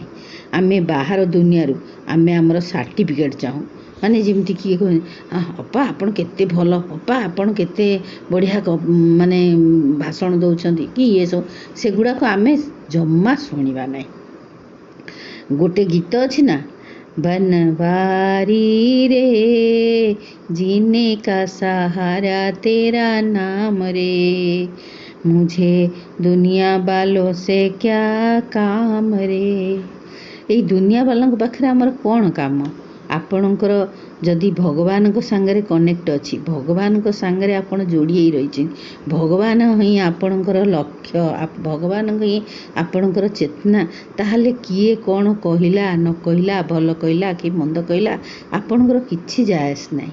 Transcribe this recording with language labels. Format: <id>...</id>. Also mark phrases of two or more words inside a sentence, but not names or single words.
<or>ଆମେ ବାହାର ଦୁନିଆରୁ ଆମର ସାର୍ଟିଫିକେଟ୍ ଚାହୁଁ, ମାନେ ଯେମିତି କିଏ କହେ ଅପା ଆପଣ କେତେ ଭଲ, ଅପା ଆପଣ କେତେ ବଢ଼ିଆ ମାନେ ଭାଷଣ ଦେଉଛନ୍ତି କି ଇଏ ସବୁ, ସେଗୁଡ଼ାକ ଆମେ ଜମା ଶୁଣିବା ନାହିଁ। ଗୋଟେ ଗୀତ ଅଛି ନା,</or> <hi>बनवारी रे जीने का सहारा तेरा नाम रे, मुझे दुनिया वालों से क्या काम रे।</hi> <or>ଏଇ ଦୁନିଆ ବାଲାଙ୍କ ପାଖରେ ଆମର କ'ଣ କାମ? ଆପଣଙ୍କର ଯଦି ଭଗବାନଙ୍କ ସାଙ୍ଗରେ କନେକ୍ଟ ଅଛି, ଭଗବାନଙ୍କ ସାଙ୍ଗରେ ଆପଣ ଯୋଡ଼ି ହେଇ ରହିଛନ୍ତି, ଭଗବାନ ହିଁ ଆପଣଙ୍କର ଲକ୍ଷ୍ୟ, ଭଗବାନ ହିଁ ଆପଣଙ୍କର ଚେତନା, ତାହେଲେ କିଏ କ'ଣ କହିଲା ନ କହିଲା, ଭଲ କହିଲା କି ମନ୍ଦ କହିଲା, ଆପଣଙ୍କର କିଛି ଯାଏସ ନାହିଁ।</or>